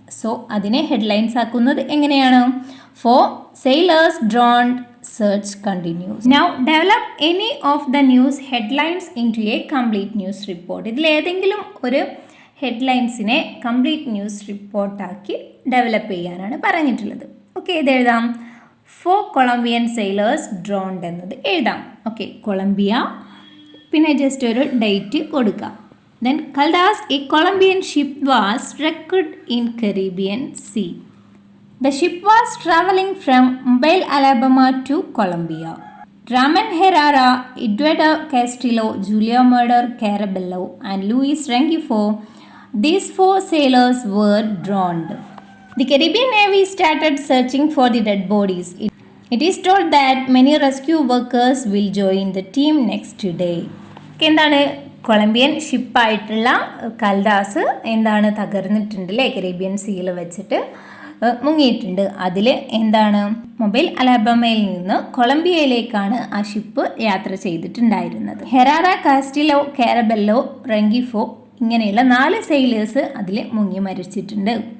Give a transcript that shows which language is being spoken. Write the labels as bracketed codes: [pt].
[ml] So അതിനെ headlines ആക്കുന്നത് എങ്ങനെയാണ്? [en] 4 sailors drowned, search continues. Now develop any of the news headlines into a complete news report. [ml] ഇതിൽ ഏതെങ്കിലും ഒരു ഹെഡ്ലൈൻസിനെ കംപ്ലീറ്റ് ന്യൂസ് റിപ്പോർട്ടാക്കി ഡെവലപ്പ് ചെയ്യാനാണ് പറഞ്ഞിട്ടുള്ളത്. ഓക്കെ, ഇത് എഴുതാം. [en] 4 Colombian sailors drowned [ml] എന്നത് എഴുതാം. ഓക്കെ, കൊളംബിയ, പിന്നെ ജസ്റ്റ് ഒരു ഡേറ്റ് കൊടുക്കാം. [en] Then Caldas, a Colombian ship was wrecked in Caribbean Sea. The ship was traveling from Mobile, Alabama to Colombia. Ramon Herrera, Eduardo Castillo, Julio Murder Carabello, and Luis Rengifo, these 4 sailors were drowned. The Caribbean Navy started searching for the dead bodies. It is told that many rescue workers will join the team next day. [ml] എന്താണ് Colombian ഷിപ്പായിട്ടുള്ള കൽദാസ് എന്താണ് തകർന്നിട്ടുണ്ട് അല്ലേ? Caribbean സീയിൽ വെച്ചിട്ട് മുങ്ങിയിട്ടുണ്ട്. അതിൽ എന്താണ് mobile അലാബമയിൽ നിന്ന് കൊളംബിയയിലേക്കാണ് ആ ship യാത്ര ചെയ്തിട്ടുണ്ടായിരുന്നത്. ഹെറാറ, കാസ്റ്റിലോ, കാരബെല്ലോ, റെങ്കിഫോ ഇങ്ങനെയുള്ള 4 സെയിലേഴ്സ് അതിൽ മുങ്ങി മരിച്ചിട്ടുണ്ട്.